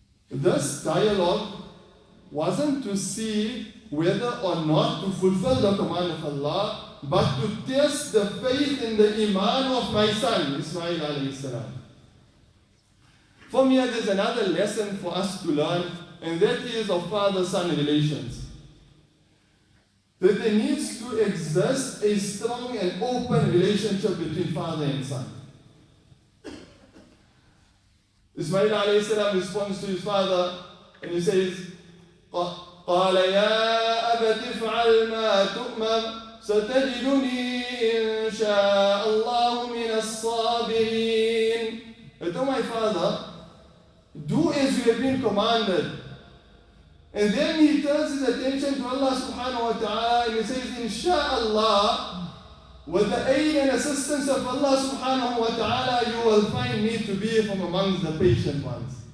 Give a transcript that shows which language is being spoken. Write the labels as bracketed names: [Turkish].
[English] This dialogue wasn't to see whether or not to fulfill the command of Allah, but to test the faith and the iman of my son, Ismail alayhi salam. From here, there's another lesson for us to learn, and that is of father-son relations. That there needs to exist a strong and open relationship between father and son. Ismail alayhi salam responds to his father, and he says, [Arabic] قال يا أبت افعل ما تؤمر ستجدني إن شاء الله من الصابرين. [English] But oh my father, do as you have been commanded. And then he turns his attention to Allah subhanahu wa ta'ala, and he says, Insha'Allah, with the aid and assistance of Allah subhanahu wa ta'ala, you will find me to be from amongst the patient ones.